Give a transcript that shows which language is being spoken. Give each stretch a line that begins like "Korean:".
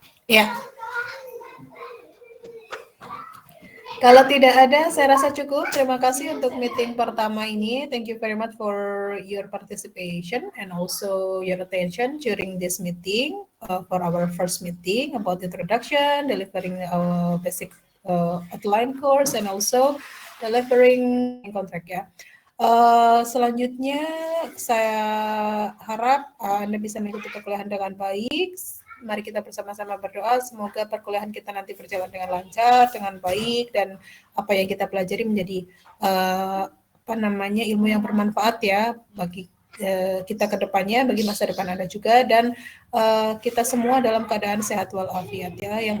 Indonesian: Ya. Kalau tidak ada, saya rasa cukup. Terima kasih untuk meeting pertama ini.
English: Thank you very much for your participation and also your attention during this meeting for our first meeting about introduction, delivering our basic outline course, and also delivering contract ya.
Indonesian: Selanjutnya, saya harap Anda bisa mengikuti perkuliahan dengan baik. Mari kita bersama-sama berdoa, semoga perkuliahan kita nanti berjalan dengan lancar, dengan baik, dan apa yang kita pelajari menjadi ilmu yang bermanfaat ya bagi kita ke depannya, bagi masa depan Anda juga, dan kita semua dalam keadaan sehat walafiat ya.